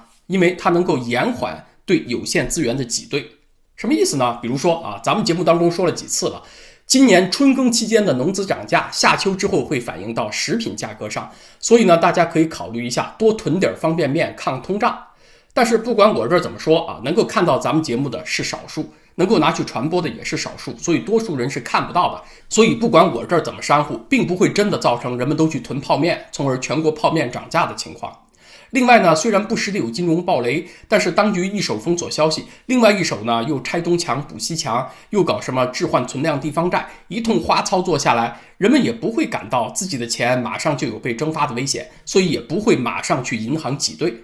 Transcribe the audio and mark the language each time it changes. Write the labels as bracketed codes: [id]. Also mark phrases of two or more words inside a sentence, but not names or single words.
[zh] 因為它能夠延緩對有限資源的擠兌。什麼意思呢？比如說啊，咱們節目當中說了幾次了，今年春耕期間的農資漲價，夏秋之後會反映到食品價格上，所以呢，大家可以考慮一下多囤點方便面抗通脹。但是不管我这怎麼說啊，能夠看到咱們節目的是少數，能夠拿去傳播的也是少數，所以多數人是看不到的。所以不管我這怎麼煽乎，並不會真的造成人們都去囤泡面，從而全國泡面漲價的情況。另外呢，雖然不時的有金融暴雷，但是當局一手封鎖消息，另外一手呢又拆東牆補西牆，又搞什麼置換存量地方債，一通花操作下來，人們也不會感到自己的錢馬上就有被蒸發的危險，所以也不會馬上去銀行擠兌。